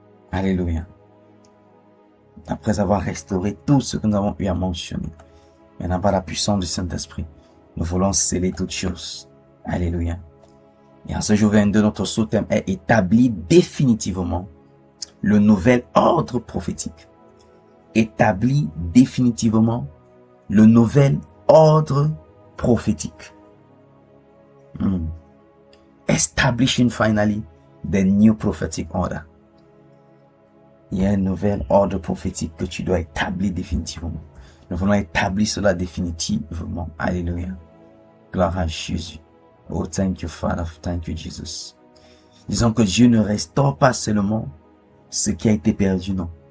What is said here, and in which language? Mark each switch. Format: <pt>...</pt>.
<fr>Alléluia. Après avoir restauré tout ce que nous avons eu à mentionner, maintenant par la puissance du Saint-Esprit, nous voulons sceller toutes choses. Alléluia. Et en ce jour 22, notre sous-thème est établi définitivement le nouvel ordre prophétique. Établi définitivement le nouvel ordre prophétique.</fr> <en>Establishing finally the new prophetic order.</en> <fr>Il y a un nouvel ordre prophétique que tu dois établir définitivement. Nous voulons établir cela définitivement. Alléluia. Gloire à Jésus.</fr> <en>Oh, thank you, Father. Thank you, Jesus.</en> <fr>Disons que Dieu ne restaure pas seulement ce qui a été perdu, non.</fr>